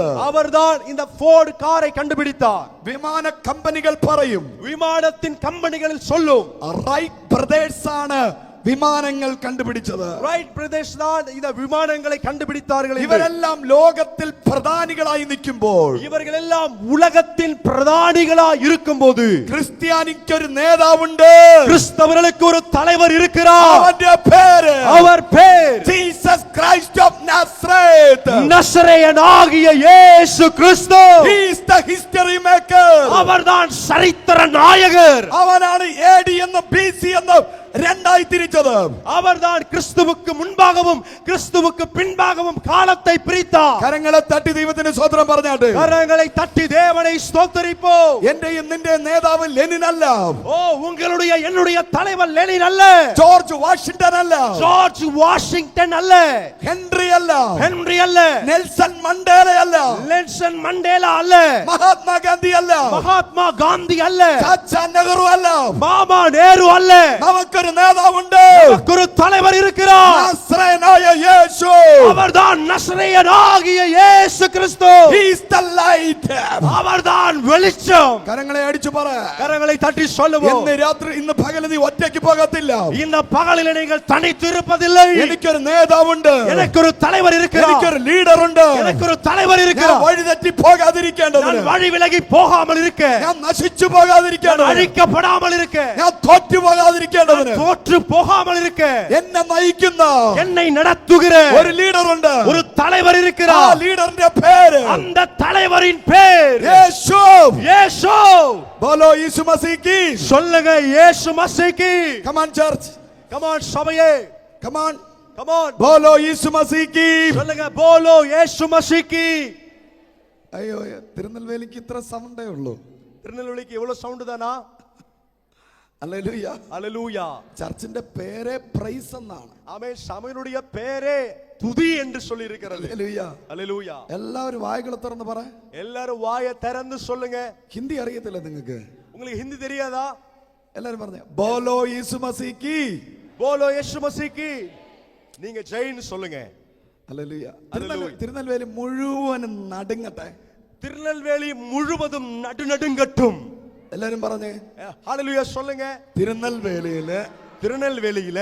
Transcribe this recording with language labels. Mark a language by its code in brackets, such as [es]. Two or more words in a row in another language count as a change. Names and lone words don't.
[ta] அவர்தான் இந்த ஃபோர்டு காரை கண்டுபிடித்தார். [ml] വിമാന കമ്പനികൾ പറയും, [ta] விமானத்தின் கம்பெனிகளில் சொல்லும், [ml] റൈറ്റ് ബ്രദേഴ്സ് ആണ് വിമാനങ്ങൾ കണ്ടുപിടിച്ചത്. [ta] ரைட் பிரதேஷ் தான் இந்த விமானங்களை கண்டுபிடித்தார்கள். [ml] ഇവരെല്ലാം ലോകത്തിൽ പ്രധാനികളായി നിൽക്കുമ്പോൾ, [ta] இவர்கள் எல்லாம் உலகத்தின் பிரதானிகளாய் இருக்கும்போது, [ml] ക്രിസ്ത്യാനിക്ക് ഒരു നേതാവുണ്ട്. [ta] கிறிஸ்தவர்களுக்கு ஒரு தலைவர் இருக்கிறார். [ml] അവന്റെ പേര്, [ta] அவர் பேர் [en] Jesus Christ of Nazareth. [ta] நசரேயனாகிய இயேசு கிறிஸ்து. [en] He is the history maker. [ta] அவர்தான் சரித்திர நாயகர். [ml] അവനാണ് AD എന്നും BC എന്നും രണ്ടായി തിരിച്ചത്. [ta] அவர்தான் கிறிஸ்துவுக்கு முன்பாகவும் கிறிஸ்துவுக்கு பின்பாகவும் காலத்தை பிரித்தார். [ml] കരങ്ങളെ തട്ടി ദൈവത്തിന് സ്തോത്രം പറഞ്ഞാട്ട് [ta] கரங்களை தட்டி தேவனை ஸ்தோத்திரிப்போம். [ml] എന്റെയും നിന്റെ നേതാവ് ലെനിൻ അല്ല, [ta] ஓ, உங்களுடைய என்னுடைய தலைவர் லெனின் அல்ல, [ml] ജോർജ് വാഷിംഗ്ടൺ അല്ല, [ta] ஜார்ஜ் வாஷிங்டன் அல்ல, [ml] ഹെൻറി അല്ല, [ta] ஹென்றி அல்ல, [ml] നെൽസൺ മണ്ടേല അല്ല, [ta] നെൽസൺ മണ്ടേല அல்ல, [ml] മഹാത്മാഗാന്ധി അല്ല, [ta] மகாத்மா காந்தி அல்ல, [ml] ചാച്ചാ നെഹ്റു അല്ല. [ta] மாமா நேரு அல்ல. [ml] നമുക്കൊരു നേതാവുണ്ട്. [ta] நமக்கு ஒரு தலைவர் இருக்கிறார். [ml] നസ്രേനായ യേശു. [ta] அவர்தான் நசரேயனாகிய இயேசு கிறிஸ்து. [en] He is the light. [ta] அவர்தான் வெளிச்சம். [ml] കരങ്ങളെ അടിച്ചു പറ. [ta] கரங்களை தட்டி சொல்லுவோம், [ml] ഇന്ന് രാത്രി, ഇന്ന് പകല് നീ ഒറ്റയ്ക്ക് പോകത്തില്ല. [ta] இந்த பகலில் நீங்கள் தனித்து இருப்பதில்லை. [ml] എനിക്കൊരു നേതാവുണ്ട്, [ta] எனக்கு ஒரு தலைவர் இருக்கிறார். [ml] എനിക്കൊരു ലീഡർ ഉണ്ട്. [ta] எனக்கு ஒரு தலைவர் [ml] ഞാൻ [ta] இருக்கிறார். [ml] വഴി തെറ്റി പോകാതിരിക്കേണ്ടതിന്, [ta] நான் வழி விலகி போகாமல் இருக்க, [ml] ഞാൻ നശിച്ചു പോകാതിരിക്കേണ്ടതിന്, [ta] அழிக்கப்படாமல் இருக்க, [ml] ഞാൻ തോറ്റു പോകാതിരിക്കേണ്ടതിന്, പോകാതിരിക്കേണ്ടതിന് [ta] தோற்று போகாமல் இருக்க [ml] എന്നെ നയിക്കുന്ന [ta] என்னை நடத்துகிற [ml] ഒരു ലീഡർ ഉണ്ട്. [ta] ஒரு தலைவர் [ml] ആ [ta] இருக்கிறார். [ml] ലീഡറിന്റെ പേര് [ta] அந்த தலைவரின் பேர் [ml] യേശു. [ta] இயேசு. [hi] बोलो येशु मसीह की. [ta] சொல்லுங்க இயேசு மசீஹி. [en] Come on church. Come on [ta] சபையே. [en] Come on. Come on. [hi] बोलो येशु मसीह की. [ta] சொல்லுங்க [hi] बोलो येशु मसीही. [ml] അയ്യോ തിരുനെൽവേലിക്ക് ഇത്ര സൗണ്ടേ ഉള്ളൂ. [ta] திருநெல்வேலிக்கு எவ்வளவு சவுண்ட் தானா? [ml] ഹല്ലേലൂയ. [ta] ஹalleluya. [ml] ചർച്ചിന്റെ പേരെ പ്രൈസ് എന്നാണ്. [ta] ஆமென். சபையினுடைய பேரே துதி என்று சொல்லி இருக்கிறது. [ml] ഹല്ലേലൂയ. [ta] ஹalleluya. [ml] എല്ലാവരും വായകൾ തുറന്ന് പറ. [ta] எல்லாரும் வாயை திறந்து சொல்லுங்க. [ml] ഹിന്ദി അറിയത്തില്ല നിങ്ങൾക്ക്? [ta] உங்களுக்கு ஹிந்தி தெரியாதா? [ml] എല്ലാവരും പറഞ്ഞു [hi] बोलो येशु मसीह की. बोलो येशु मसीही. [ta] நீங்க ஜெயின்னு சொல்லுங்க. [ml] ഹല്ലേലൂയ. ഹല്ലേലൂയ. തിരുനെൽവേലി മുഴുവനും നടുങ്ങട്ടെ. திருநெல்வேலி முழுவதும் நடுநடுங்கட்டும். എല്ലാവരും പറഞ്ഞേ [ta] ஹalleluya சொல்லுங்க. [ml] തിരുനെൽവേലിയില് [ta] திருநெல்வேலியில